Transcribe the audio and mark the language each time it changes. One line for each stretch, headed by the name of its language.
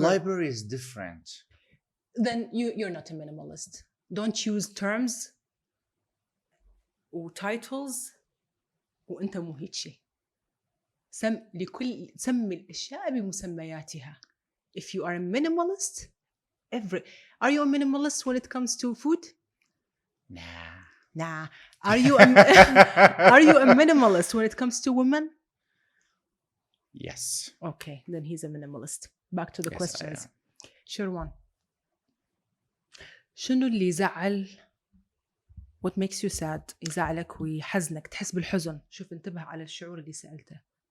English: The library is different. Then you're not a minimalist. Don't use terms وtitles
Arabic: وأنت مو هيك شيء. سمي الأشياء بمسمياتها.
English: If you are a minimalist, are you a minimalist when it comes to food? Nah. Are you a minimalist when it comes to women? Yes. Okay, then he's a minimalist. Back to the questions.
Arabic: Sherwan, شنو اللي يزعل?
English: What makes you sad?
Arabic: يزعلك ويحزنك تحس بالحزن. شوف انتبه على الشعور اللي سألته.